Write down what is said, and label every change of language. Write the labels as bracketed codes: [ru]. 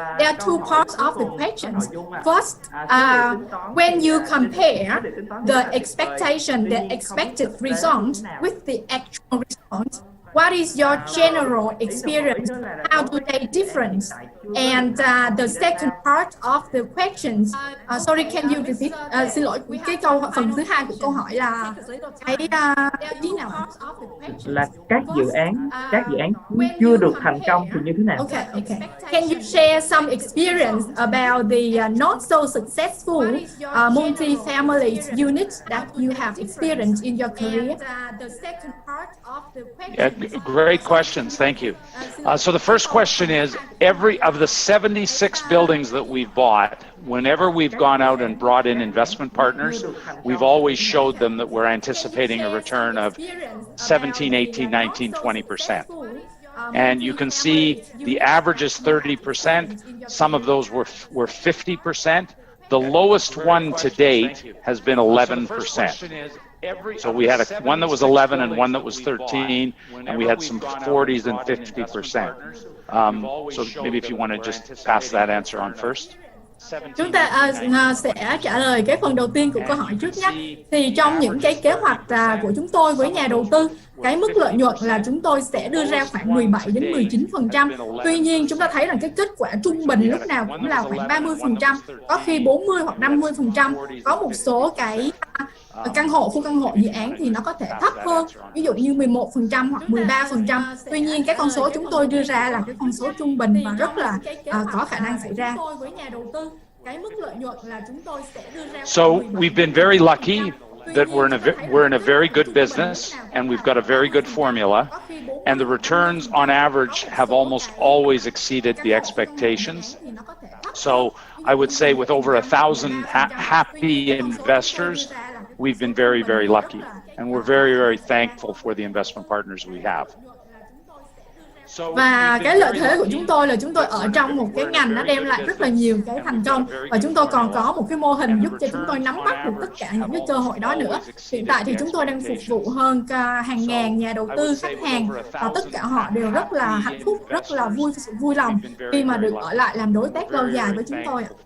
[en] There are two parts of the questions. First, when you compare the expectation, the expected result with the actual result, what is your general experience? How do they differ? And the second part of the questions, sorry, can you repeat? [vi] Xin lỗi, cái phần thứ hai của câu hỏi là cái ý nào? Là các dự án chưa được thành công thì như thế nào? [en] Okay. Can you share some experience about the not so successful multi-family units that you have experienced in your career? The second part of the question. Yeah, great questions. Thank you. So the first question is, of the 76 buildings that we've bought, whenever we've gone out and brought in investment partners, we've always showed them that we're anticipating a return of 17, 18, 19, 20%. And you can see the average is 30%. Some of those were 50%. The lowest one to date has been 11%. So we had one that was 11 and one that was 13, and we had some 40s and 50%. So maybe if you want to just pass that answer on first. [vi] Chúng ta sẽ trả lời cái phần đầu tiên của câu hỏi trước nhé. Thì trong những cái kế hoạch của chúng tôi với nhà đầu tư, cái mức lợi nhuận là chúng tôi sẽ đưa ra khoảng 17 đến 19%. Tuy nhiên chúng ta thấy rằng cái kết quả trung bình lúc nào cũng là khoảng 30%, có khi 40 hoặc 50%. Có một số cái căn hộ, khu căn hộ dự án thì nó có thể thấp hơn, ví dụ như 11% hoặc 13%. Tuy nhiên cái con số chúng tôi đưa ra là cái con số trung bình và rất là có khả năng xảy ra. Với nhà đầu tư, cái mức lợi nhuận là chúng tôi sẽ đưa ra. [en] So we've been very lucky that we're in a very good business and we've got a very good formula, and the returns on average have almost always exceeded the expectations. So I would say with over 1,000 happy investors, we've been very, very lucky, and we're very, very thankful for the investment partners we have. [vi] Và cái lợi thế của chúng tôi là chúng tôi ở trong một cái ngành nó đem lại rất là nhiều cái thành công, và chúng tôi còn có một cái mô hình giúp cho chúng tôi nắm bắt được tất cả những cái cơ hội đó nữa. Hiện tại thì chúng tôi đang phục vụ hơn hàng ngàn nhà đầu tư, khách hàng, và tất cả họ đều rất là hạnh phúc, rất là vui lòng khi mà được ở lại làm đối tác lâu dài với chúng tôi.